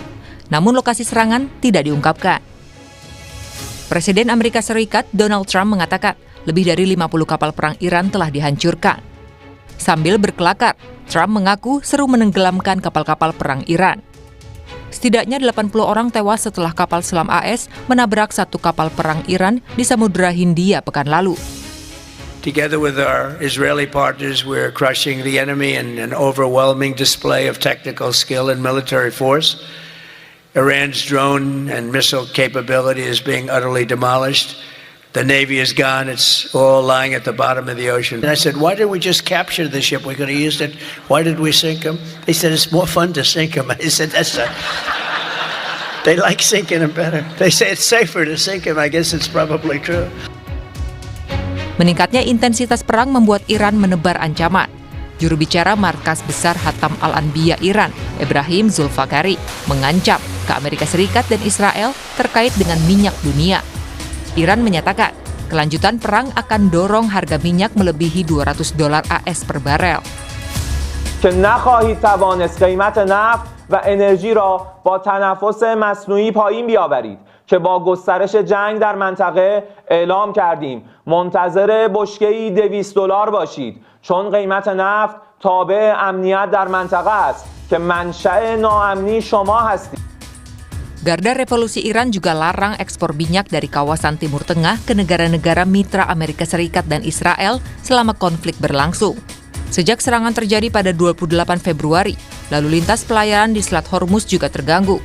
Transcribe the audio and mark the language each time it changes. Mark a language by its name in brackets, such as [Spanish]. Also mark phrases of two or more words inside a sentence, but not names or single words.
[Indonesian] Namun lokasi serangan tidak diungkapkan. Presiden Amerika Serikat Donald Trump mengatakan lebih dari 50 kapal perang Iran telah dihancurkan. Sambil berkelakar, Trump mengaku seru menenggelamkan kapal-kapal perang Iran. Setidaknya 80 orang tewas setelah kapal selam AS menabrak satu kapal perang Iran di Samudra Hindia pekan lalu. [English] Together with our Israeli partners, we're crushing the enemy in an overwhelming display of technical skill and military force. Iran's drone and missile capability is being utterly demolished. The Navy is gone. It's all lying at the bottom of the ocean. And I said, why did we just capture the ship? We could have used it. Why did we sink them? They said, it's more fun to sink them. I said, they like sinking them better. They say it's safer to sink them. I guess it's probably true. [Indonesian] Meningkatnya intensitas perang membuat Iran menebar ancaman. Juru bicara Markas Besar Hatam Al-Anbiya Iran, Ebrahim Zulfakari, mengancam ke Amerika Serikat dan Israel terkait dengan minyak dunia. Iran menyatakan kelanjutan perang akan dorong harga minyak melebihi $200 AS per barel. [Persian] که نخواهید توانست قیمت نفت و انرژی را با تنفس مصنوعی پایین بیاورید که با گسترش جنگ در منطقه اعلام کردیم منتظر بشکه‌ای $200 باشید چون قیمت نفت تابع امنیت در منطقه است که منشأ ناامنی شما هستید. [Indonesian] Garda Revolusi Iran juga larang ekspor minyak dari kawasan Timur Tengah ke negara-negara mitra Amerika Serikat dan Israel selama konflik berlangsung. Sejak serangan terjadi pada 28 Februari, lalu lintas pelayaran di Selat Hormuz juga terganggu.